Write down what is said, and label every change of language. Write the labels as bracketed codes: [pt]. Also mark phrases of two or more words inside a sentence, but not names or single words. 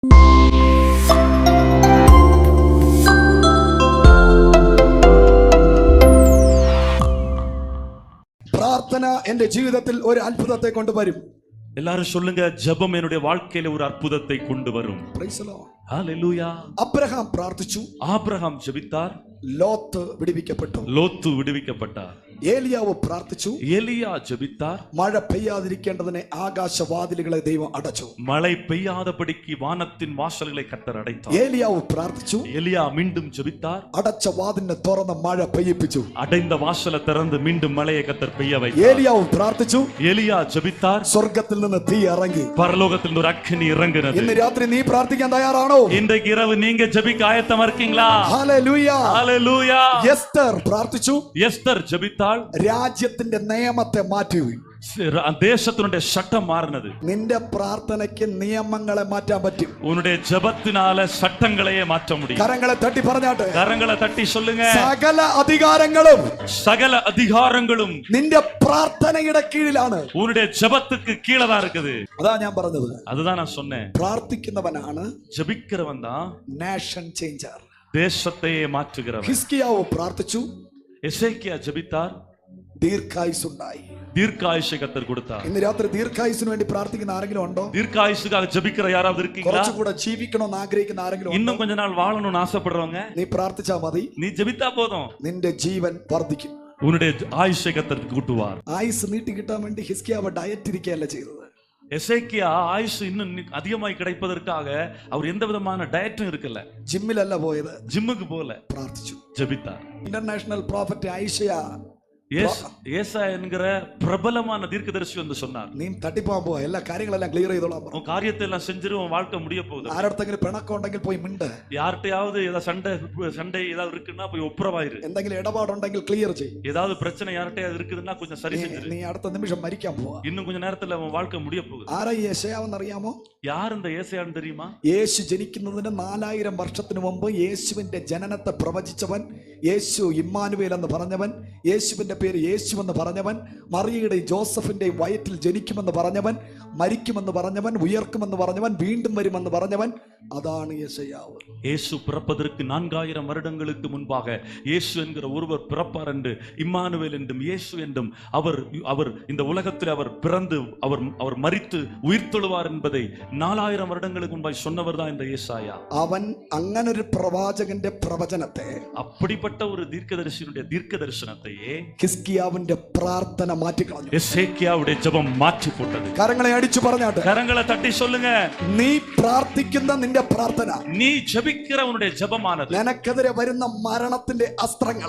[ml] പ്രാർത്ഥന എന്റെ ജീവിതത്തിൽ ഒരു അത്ഭുതത്തെ കൊണ്ടുവരും. [ta] எல்லாரும் சொல்லுங்க, ஜெபம் என்னுடைய வாழ்க்கையில ஒரு அற்புதத்தை கொண்டு வரும். [en] Praise the Lord. [ta] ஹalleluya. [ml] അബ്രഹാം പ്രാർത്ഥിച്ചു, [ta] ஆபிரகாம் ஜெபித்தார், [ml] ലോത്ത് വിടുവിക്കപ്പെട്ടു. [ta] லோத்து விடுவிக்கப்பட்டார். [ml] ഏലിയാവ് പ്രാർത്ഥിച്ചു, [ta] எலியா ஜெபித்தார், [ml] മഴ പെയ്യാതിരിക്കേണ്ടതിനെ ആകാശവാതിലുകളെ ദൈവം അടച്ചു. [ta] மழை பெய்யாதபடிக்கு வானத்தின் வாசல்களை கர்த்தர் அடைத்தார். [ml] ഏലിയാവ് പ്രാർത്ഥിച്ചു, [ta] எலியா மீண்டும் ஜெபித்தார், [ml] അടച്ച വാതിലിനെ തുറന്ന് മഴ പെയ്യിപ്പിച്ചു. [ta] அடைந்த வாசலை திறந்து மீண்டும் மழையை கர்த்தர் பெய்ய வைத்தார். [ml] ഏലിയാവ് പ്രാർത്ഥിച്ചു, [ta] எலியா ஜெபித்தார், [ml] സ്വർഗത്തിൽ നിന്ന് തീ ഇറങ്ങി. [ta] பரலோகத்தில் ஒரு அக்கினி இறங்கினது. [ml] ഇന്ന് രാത്രി നീ പ്രാർത്ഥിക്കാൻ തയ്യാറാണോ? [ta] இன்றைக்கு இரவு நீங்க ஜெபிக்க ஆயத்தமா இருக்கீங்களா? [ml] ഹല്ലേലൂയ. [ta] ஹalleluya. [ml] എസ്തർ പ്രാർത്ഥിച്ചു, [ta] எஸ்தர் ஜெபித்தாள், [ml] രാജ്യത്തിന്റെ നിയമത്തെ മാറ്റി. [ta] தேசத்தினுடைய சட்டம் மாறினது. [ml] നിന്റെ പ്രാർത്ഥനയ്ക്ക് നിയമങ്ങളെ മാറ്റാൻ പറ്റും. [ta] உன்னுடைய ஜெபத்தினால சட்டங்களையே மாற்ற முடியும். [ml] കരങ്ങളെ തട്ടി പറഞ്ഞാട്ടെ, [ta] கரங்களை தட்டி சொல்லுங்க, [ml] സകല അധികാരങ്ങളും [ta] சகல அதிகாரங்களும் [ml] നിന്റെ പ്രാർത്ഥനയുടെ കീഴിലാണ്. [ta] உன்னுடைய ஜெபத்துக்கு கீழே தான் இருக்குது. [ml] അതാ ഞാൻ പറഞ്ഞത്. [ta] அதுதான் நான் சொன்னேன். [ml] പ്രാർത്ഥിക്കുന്നവനാണ് [ta] ஜெபிக்கிறவன் தான் [en] nation changer. [ta] தேசத்தையே மாற்றுகிறவன். [ml] ഹിസ്കിയാവ് പ്രാർത്ഥിച്ചു, [ta] எசேக்கியா ஜெபித்தார், [ml] ദീർഘായുസ്സുണ്ടായി. [ta] தீர்க்காயுஷை கர்த்தர் கொடுத்தார். [ml] ഇന്ന് രാത്രി ദീർഘായുസിന് വേണ്ടി പ്രാർത്ഥിക്കുന്ന ആരെങ്കിലും ഉണ്ടോ? [ta] தீர்க்காயுஷுக்காக ஜெபிக்கிற யாராவது இருக்கீங்களா? [ml] കുറച്ചുകൂടെ ജീവിക്കണമെന്ന് ആഗ്രഹിക്കുന്ന ആരെങ്കിലും [ta] இன்னுം கொஞ்ச நாள் வாழணும்னு ஆசைப்படுறவங்க, [ml] നീ പ്രാർത്ഥിച്ചാ മതി. [ta] நீ ஜெபித்தா போதும், [ml] നിന്റെ ജീവൻ വർദ്ധിക്കും. [ta] உன்னுடைய ஆயுஷை கர்த்தர் கூட்டுவார். [ml] ആയുസ് നീട്ടി കിട്ടാൻ വേണ്ടി ഹിസ്കിയാവ് ഡയറ്റ് ഇരിക്കുകയല്ല ചെയ്തത്. [ta] எசேக்கியா ஆயுசு இன்னும் அதிகமாய் கிடைப்பதற்காக அவர் எந்த விதமான டயட்டும் இருக்கல, [ml] ജിമ്മിലല്ല പോയത്, [ta] ஜிம்முக்கு போல, [ml] പ്രാർത്ഥിച്ചു. [ta] ஜெபித்தார். [en] International Prophet Isaiah [ta] ஏசா என்கிற பிரபலமான தீர்க்கதரிசி வந்து சொன்னார், [ml] നീ തട്ടിപ്പോൻ പോവാ, എല്ലാ കാര്യങ്ങളെല്ലാം ക്ലിയർ ചെയ്തോളാം. [ta] உன் காரியத்தை எல்லாம் செஞ்சிரு, உன் வாழ்க்கை முடிய போகுது. [ml] ആരടുത്തെങ്കിലും പിണക്കം ഉണ്ടെങ്കിൽ പോയി മിണ്ട്. [ta] யார்கிட்டயாவது ஏதாவது சண்டை ஏதாவது இருக்குன்னா போய் ஒப்புரவாயிரு. [ml] എന്തെങ്കിലും ഇടപാടുണ്ടെങ്കിൽ ക്ലിയർ ചെയ്യും. [ta] ஏதாவது பிரச்சனை யார்கிட்டயாவது இருக்குதுன்னா கொஞ்சம் சரி செஞ்சிரு. [ml] നീ അടുത്ത നിമിഷം മരിക്കാൻ പോവാ. [ta] இன்னும் கொஞ்ச நேரத்துல உன் வாழ்க்கை முடிய போகுது. [ml] ആരാ ഈ യെശയ്യാവെന്ന് അറിയാമോ? [ta] யார் இந்த ஏசாயான்னு தெரியுமா? [ml] യേശു ജനിക്കുന്നതിന് 4000 വർഷത്തിന് മുമ്പ് യേശുവിന്റെ ജനനത്തെ പ്രവചിച്ചവൻ, യേശു ഇമ്മാനുവേൽ എന്ന് പറഞ്ഞവൻ, യേശുവിന്റെ പേര് യേശു എന്ന് പറഞ്ഞവൻ, മറിയയുടെയും ജോസഫിന്റെയും വയറ്റിൽ ജനിക്കുമെന്ന് പറഞ്ഞവൻ, മരിക്കുമെന്ന് പറഞ്ഞവൻ, ഉയർക്കുമെന്ന് പറഞ്ഞവൻ, വീണ്ടും വരുമെന്ന് പറഞ്ഞവൻ, അതാണ് യെശയ്യാവ്. [ta] இயேசு பிறப்பதற்கு 4000 வருடங்களுக்கு முன்பாக இயேசு என்கிற ஒருவர் பிறப்பார் என்று, இம்மானுவேல் என்றும் இயேசு என்றும் அவர் இந்த உலகத்தில் அவர் பிறந்து அவர் மரித்து உயிர்த்தெழுவார் என்பதை 4000 வருடங்களுக்கு முன்பாய் சொன்னவர் தான் இந்த ஏசாயா. [ml] അവൻ അങ്ങനൊരു പ്രവാചകന്റെ പ്രവചനത്തെ, [ta] அப்படிப்பட்ட ஒரு தீர்க்கதரிசியினுடைய தீர்க்க தரிசனத்தையே [ml] ഹിസ്കിയാവിന്റെ പ്രാർത്ഥന മാറ്റിക്കളഞ്ഞു. [ta] எசேக்கியாவுடைய ஜெபம் மாற்றி போட்டது. [ml] കരങ്ങളെ അടിച്ചു പറഞ്ഞാട്ടെ, [ta] கரங்களை தட்டி சொல்லுங்க, [ml] നീ പ്രാർത്ഥിക്കുന്ന നിന്റെ പ്രാർത്ഥന, [ta] நீ ஜெபிக்கிற உன்னுடைய ஜெபமானது [ml] നിനക്കെതിരെ വരുന്ന മരണത്തിന്റെ അസ്ത്രങ്ങളെ,